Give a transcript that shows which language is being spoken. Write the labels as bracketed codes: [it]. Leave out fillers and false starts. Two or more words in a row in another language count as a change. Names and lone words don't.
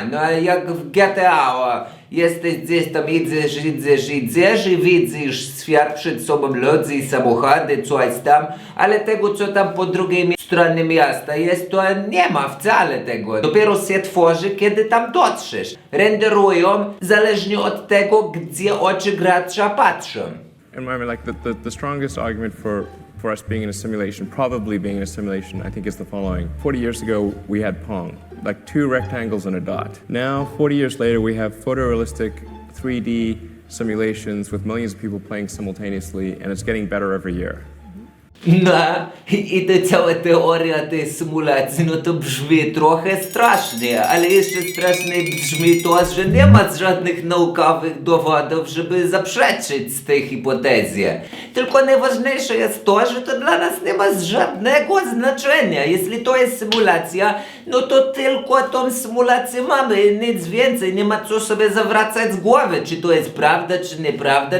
[pl] No jak w GTA, jesteś gdzieś tam idziesz i widzisz świat przed sobą, ludzi, samochody, coś tam, ale tego co tam po drugiej stronie miasta jest, to nie ma wcale tego. Dopiero się tworzy, kiedy tam dotrzesz. Renderują zależnie od tego, gdzie oczy gracza patrzą. [en] And I mean, like the strongest argument for for us being in a simulation, probably being in a simulation, I think is the following. 40 years ago, we had Pong, like 2 rectangles and a dot. Now, 40 years later, we have photorealistic 3D simulations with millions of people playing simultaneously, and it's getting better every year. [uk] Да, і та ця теорія тієї симуляції, ну то [pl] бrzmi trochę strasznie, ale jeszcze straszniej brzmi to, że nie ma żadnych naukowych dowodów, żeby zaprzeczyć tej hipotezie. Tylko najważniejsze jest to, że to dla nas nie ma żadnego znaczenia. Jeśli to jest symulacja, no to tylko tą symulację mamy, nic więcej, nie ma co sobie zawracać z głowy, czy to jest prawda, czy nieprawda.